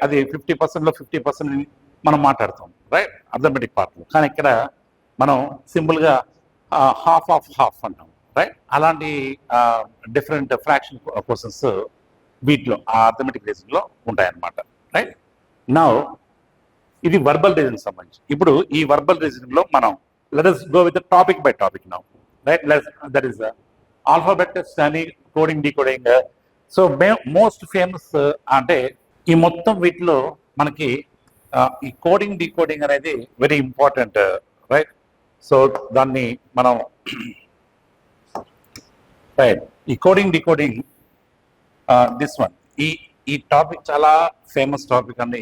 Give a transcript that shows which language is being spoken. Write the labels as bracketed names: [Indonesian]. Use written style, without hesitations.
[Telugu] అది 50%లో 50% మనం మాట్లాడతాం, రైట్, అర్థమెటిక్ పార్ట్లో. కానీ ఇక్కడ మనం సింపుల్గా హాఫ్ ఆఫ్ హాఫ్ అంటాం, రైట్. అలాంటి డిఫరెంట్ ఫ్రాక్షన్ క్వశ్చన్స్ వీటిలో ఆ అర్థమెటిక్ రీజనింగ్లో ఉంటాయన్నమాట, రైట్. నౌ ఇది వర్బల్ రీజనింగ్ సంబంధించి. ఇప్పుడు ఈ వర్బల్ రీజనింగ్లో మనం [English] let us go with the topic by topic now, [Telugu] right. [English] That is alphabet test [Telugu] అని [English] Coding decoding. [Telugu] So most famous అంటే ఈ మొత్తం వీటిలో మనకి ఈ కోడింగ్ డీకోడింగ్ అనేది వెరీ ఇంపార్టెంట్, రైట్. సో దాన్ని మనం రైట్ ఈ కోడింగ్ డీకోడింగ్ దిస్ వన్ ఈ టాపిక్ చాలా ఫేమస్ టాపిక్ అండి.